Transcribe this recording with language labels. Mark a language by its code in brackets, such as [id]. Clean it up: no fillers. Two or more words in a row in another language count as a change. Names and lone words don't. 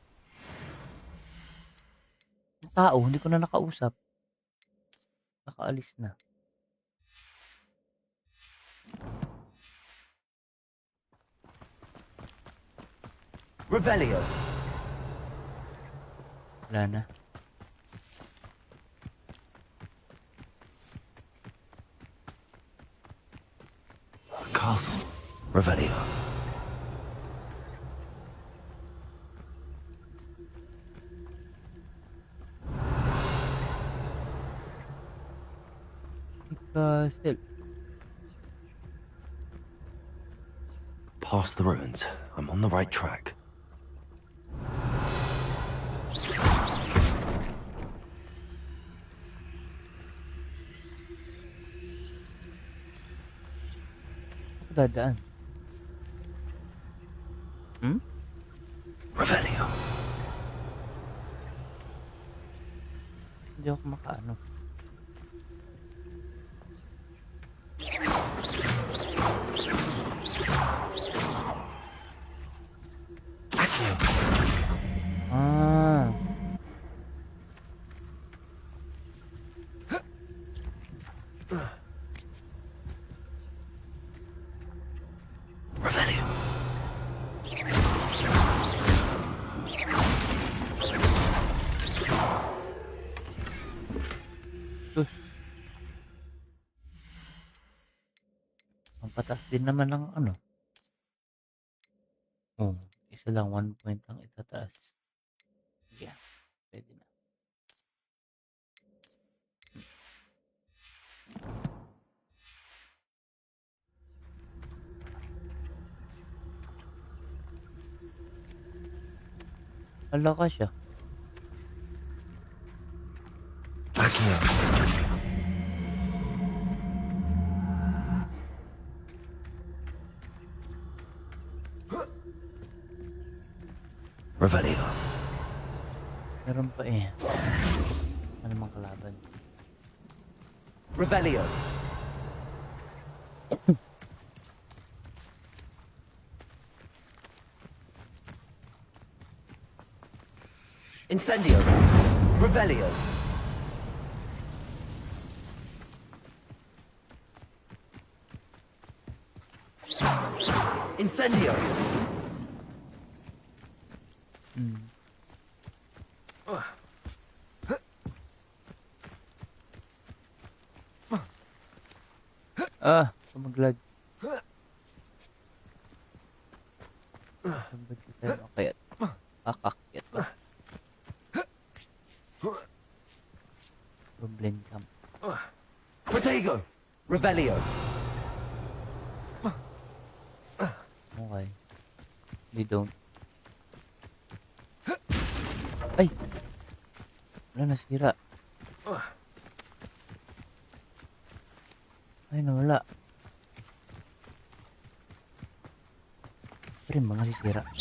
[tl] Ang tao, hindi ko na nakausap. Nakaalis na. Revelio! Wala na. Castle. Revelio. Castle. [en] Past the ruins. I'm on the right track. [tl] Ako dadaan. Revelio. Hindi ako makaano. Accio. Ah. Revelio. Sus. Ang patas din naman ng ano. Oh, isa lang 1 point ang itataas. Yeah, pwede na. Hala ka siya. Accio. Revelio. Meron pa eh. Ano mang kalaban? Revelio! Incendio! Revelio! Incendio! Ah, sumaglag. Saan ba kita makayat? Kakakyat ba? [en] Goblin camp. [tl] Protego! Revelio! Okay. [en] We don't. [tl] Ay! Wala, nasira. Ay, nawala. Pero yung mga sisira.